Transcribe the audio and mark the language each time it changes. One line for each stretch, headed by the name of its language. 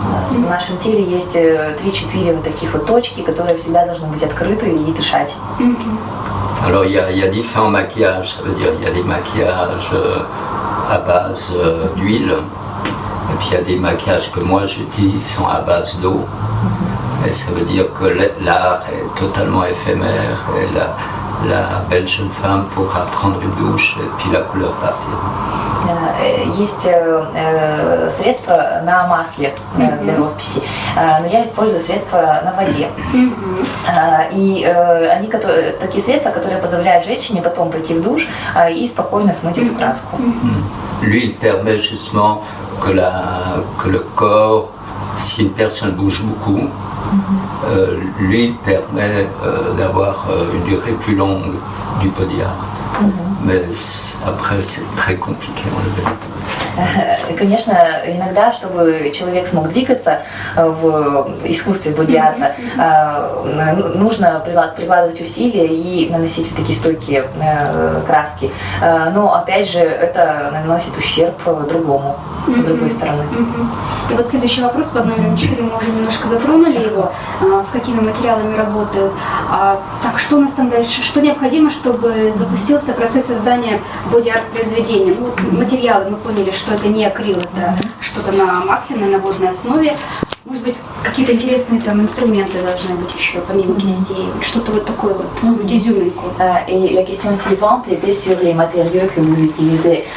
Russian: В нашем теле есть 3-4 вот таких вот точки, которые всегда должны быть открыты и дышать.
French: Alors il y a différents maquillages, ça veut dire il y a des maquillages à base d'huile, et puis il y a des maquillages que moi j'utilise sont à base d'eau, et ça veut dire que l'art est totalement éphémère, et la belle jeune femme pourra prendre une douche et puis la couleur partira.
Russian: Есть средства на масле для росписи, но я использую средства на воде. И они такие средства, которые позволяют женщине потом пойти в душ и спокойно смыть эту краску.
French: L'huile permet justement que le corps, si une personne bouge beaucoup, l'huile permet d'avoir une durée plus longue du body art. Mais après, c'est très compliqué à enlever.
Russian: Конечно, иногда, чтобы человек смог двигаться в искусстве боди-арта, нужно прикладывать усилия и наносить вот такие стойкие краски. Но, опять же, это наносит ущерб другому, с другой стороны. И вот следующий вопрос под номером 4, мы уже немножко затронули его, с какими материалами работают. Так, что у нас там дальше? Что необходимо, чтобы запустился процесс создания боди-арт произведения? Ну, материалы, мы поняли, что это не акрил, это что-то на масляной, на водной основе. Может быть, какие-то интересные там инструменты должны быть еще, помимо кистей, вот что-то вот такое вот, изюминку.
French: Et la question suivante était sur les matériaux que vous utilisez.